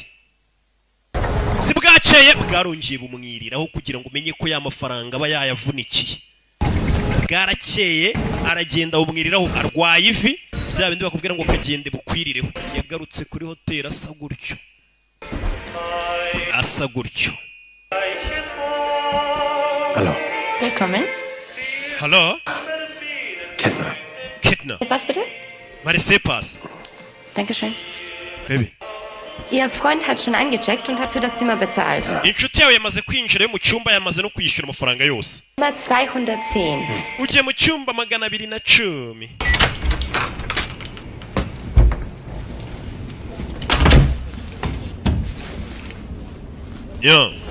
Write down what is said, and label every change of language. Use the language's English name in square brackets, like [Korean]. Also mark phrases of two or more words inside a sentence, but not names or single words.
[Kinyarwanda] Si bwakeye bwarongeye bumwiriraho kugira ngo umenye ko ya mafaranga aba yayavunikiye. Bwarakeye aragenda bumwiriraho arwaye ivi bya bindi bakubwira ngo kagende bukwirireho. Yagarutse kuri hotel asa gutyo. [German] Hallo. Willkommen. Hallo? Kettner. Was bitte? Marisepas. Dankeschön. [Kinyarwanda] Rebe. [German] Ihr Freund hat schon eingecheckt und hat für das Zimmer bezahlt. [Kinyarwanda] Inshuti yawe yamaze kwinjira mu cyumba yamaze no kwishyura amafaranga yose. [German] Zimmer 210. [Kinyarwanda] Ugiye mu cyumba 210. Ja.